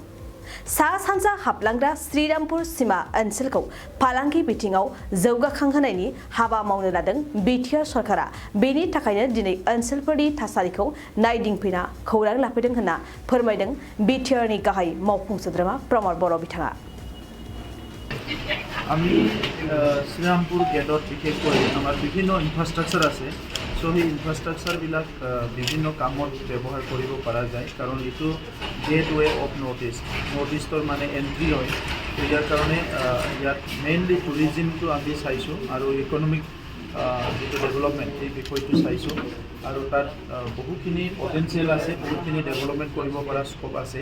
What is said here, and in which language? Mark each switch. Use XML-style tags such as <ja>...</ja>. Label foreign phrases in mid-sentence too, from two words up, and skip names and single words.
<brx>सा सानजा हाबलांग्रा श्रीरामपुर सीमा ओनसोलखौ फालांगि बिथिङाव जौगाखांहोनायनि हाबा मावनो लादों बिटिआर सरकारा। बेनि थाखायनो दिनै ओनसोलफोरनि थासारिखौ नायदिंफैना खौरां लाफैदों होनना फोरमायदों बिटिआरनि गाहाय मावफुं सोद्रोमा प्रमद बर' बिथाङा।</brx> <as>আমি শ্ৰীৰামপুৰ গেটত বিশেষকৈ আমাৰ বিভিন্ন ইনফ্ৰাষ্ট্ৰাকচাৰ আছে। সো সেই ইনফ্ৰাষ্ট্ৰাকচাৰবিলাক বিভিন্ন কামত ব্যৱহাৰ কৰিব পৰা যায়, কাৰণ এইটো</as> <en>gateway of North East</en> <as>মানে এণ্ট্ৰি হয়। ইয়াৰ কাৰণে ইয়াত মেইনলি টুৰিজিমটো আমি চাইছোঁ আৰু ইকনমিক যিটো ডেভেলপমেণ্ট এই বিষয়টো চাইছোঁ, আৰু তাত বহুখিনি পটেঞ্চিয়েল আছে, বহুখিনি ডেভেলপমেণ্ট কৰিব পৰা স্ক'প আছে।</as>